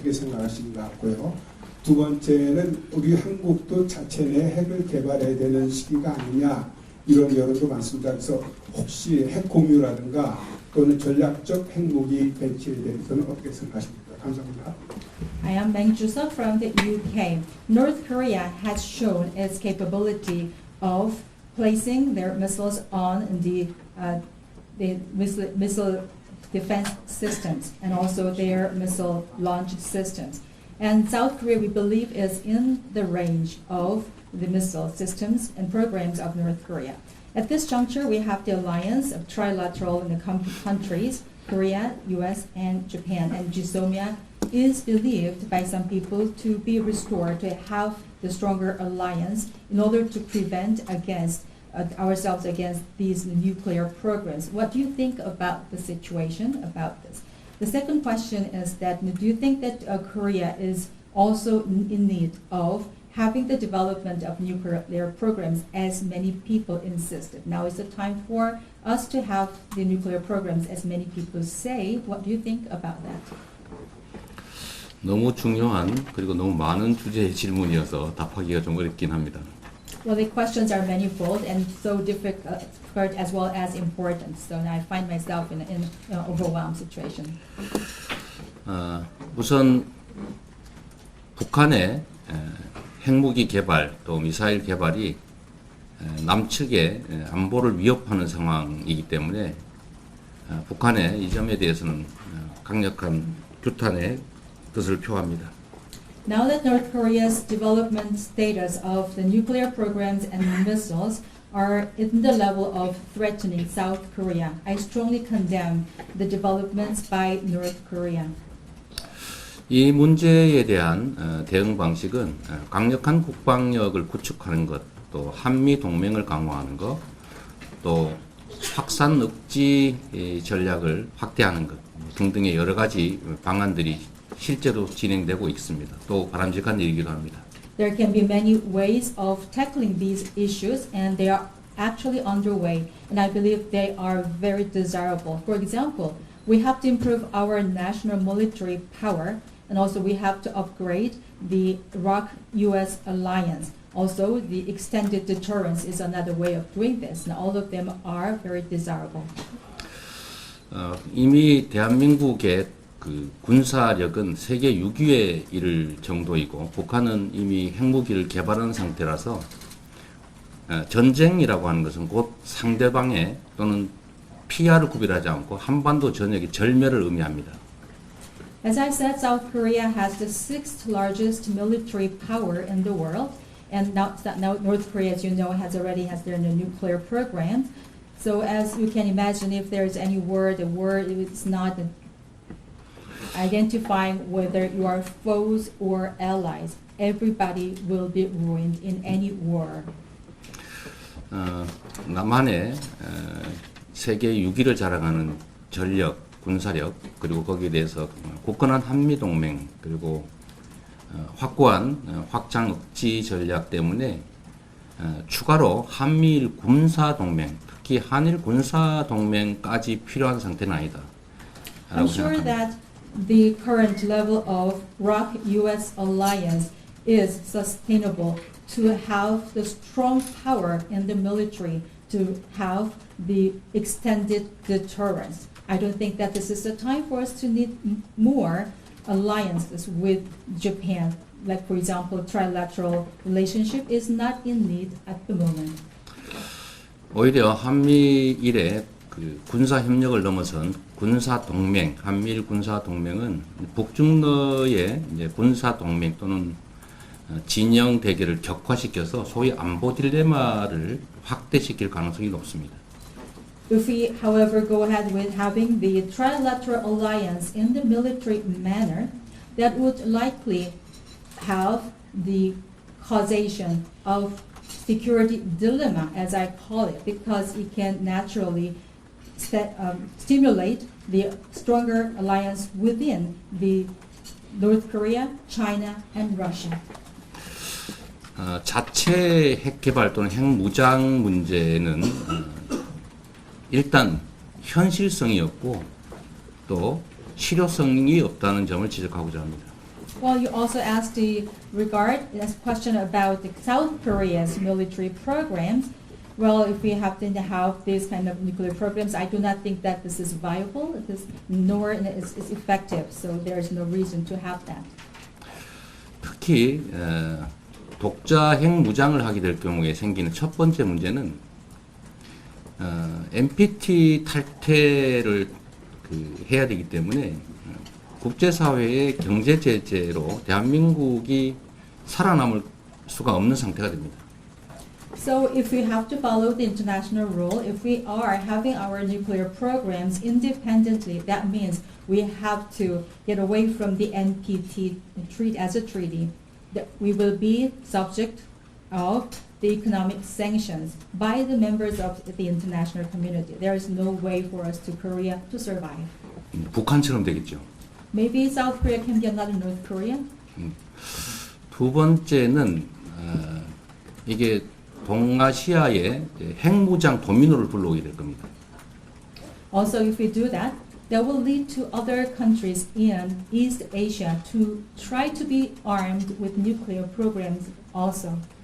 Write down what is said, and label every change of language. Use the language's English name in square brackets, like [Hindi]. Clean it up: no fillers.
[Korean] 어떻게 생각하시는가 같고요. 두 번째는 우리 한국도 자체 내 핵을 개발해야 되는 시기가 아니냐 이런 여론도 많습니다. 그래서 혹시 핵 공유라든가 또는 전략적 핵무기 배치에 대해서는 어떻게 생각하십니까? 감사합니다. [English] I am Bang Joo-seok from the UK. North Korea has shown its capability of placing their missiles on the missile defense systems and also their missile launch systems. And South Korea, we believe, is in the range of the missile systems and programs of North Korea. At this juncture, we have the alliance of trilateral in the countries, Korea, US, and Japan. And GSOMIA is believed by some people to be restored to have the stronger alliance in order to prevent against ourselves against these nuclear programs. What do you think about the situation about this? The second question is that do you think that Korea is also in need of having the development of nuclear programs as many people insisted? Now is the time for us to have the nuclear programs as many people say. What do you think about that? [Korean] 너무 중요한 그리고 너무 많은 주제의 질문이어서 답하기가 좀 어렵긴 합니다. [English] Well, the questions are manifold and so difficult as well as important. So I find myself in an overwhelmed situation. [Korean] 우선 북한의 핵무기 개발 또 미사일 개발이 남측의 안보를 위협하는 상황이기 때문에 북한의 이 점에 대해서는 강력한 규탄의 뜻을 표합니다. [English] Now that North Korea's development status of the nuclear programs and missiles are in the level of threatening South Korea, I strongly condemn the developments by North Korea. [Korean] 이 문제에 대한 대응 방식은 강력한 국방력을 구축하는 것, 또 한미 동맹을 강화하는 것, 또 확산 억지 전략을 확대하는 것 등등의 여러 가지 방안들이 실제로 진행되고 있습니다. 또 바람직한 일이기도 합니다. [English] There can be many ways of tackling these issues, and they are actually underway, and I believe they are very desirable. For example, we have to improve our national military power, and also we have to upgrade the ROK-US alliance. Also, the extended deterrence is another way of doing this, and all of them are very desirable. [Korean] 이미 대한민국의 군사력은 세계 6위에 이를 정도이고 북한은 이미 핵무기를 개발한 상태라서 전쟁이라고 하는 것은 곧 상대방의 또는 피하를 구별하지 않고 한반도 전역의 절멸을 의미합니다. [English] As I said, South Korea has the 6th largest military power in the world, and now North Korea, as you know, already has their nuclear program. So as you can imagine, if there's any word, the word is not identifying whether you are foes or allies. Everybody will be ruined in any war. [Korean] 남한의 세계 6위를 자랑하는 전력, 군사력, 그리고 거기에 대해서 굳건한 한미동맹, 그리고 확고한 확장 억지 전략 때문에 추가로 한미일 군사동맹, 특히 한일 군사동맹까지 필요한 상태는 아니다. [English] I'm sure that the current level of ROK-US alliance is sustainable to have the strong power in the military, to have the extended deterrence. I don't think that this is the time for us to need more alliances with Japan. Like, for example, trilateral relationship is not in need at the moment. [Korean] 오히려 한미일의 군사 협력을 넘어선 군사 동맹, 한미일 군사 동맹은 북중러의 군사 동맹 또는 진영 대결을 격화시켜서 소위 안보 딜레마를 확대시킬 가능성이 높습니다. [English] If we, however, go ahead with having the trilateral alliance in the military manner, that would likely have the causation of security dilemma, as I call it, because it can naturally stimulate the stronger alliance within the North Korea, China, and Russia. [Korean] 자체 핵 개발 또는 핵 무장 문제는 일단 현실성이 없고 또 실효성이 없다는 점을 지적하고자 합니다. [English] Well, you also asked the question about the South Korea's military programs. Well, if we have to have these kind of nuclear programs, I do not think that this is viable, nor is effective. So there is no reason to have that. [Korean] 특히 독자 핵 무장을 하게 될 경우에 생기는 첫 번째 문제는 NPT 탈퇴를 해야 되기 때문에 국제사회의 경제 제재로 대한민국이 살아남을 수가 없는 상태가 됩니다. [English] So if we have to follow the international rule, if we are having our nuclear programs independently, that means we have to get away from the NPT treaty as a treaty. That we will be subject of the economic sanctions by the members of the international community. There is no way for us to Korea to survive. [Korean] 북한처럼 되겠죠. [English] Maybe South Korea can be another North Korea. [Korean] 두 번째는 이게 동아시아의 핵무장 도미노를 불러오게 될 겁니다. [English] Also, if we do that, that will lead to other countries in East Asia to try to be armed with nuclear programs also.